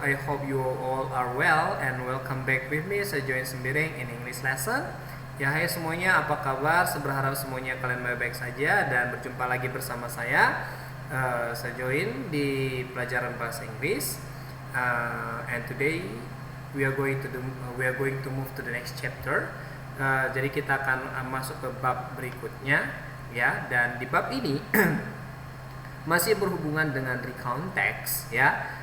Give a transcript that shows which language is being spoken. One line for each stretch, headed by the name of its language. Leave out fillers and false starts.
English: I hope you all are well and welcome back with me, saya Join Sembiring in English lesson.
Indonesian: Ya, hai semuanya, apa kabar? Saya berharap semuanya kalian baik-baik saja dan berjumpa lagi bersama saya Join di pelajaran bahasa Inggris.
English: And today we are going to move to the next chapter.
Indonesian: Jadi kita akan masuk ke bab berikutnya, ya. Dan di bab ini masih berhubungan dengan recount text, ya.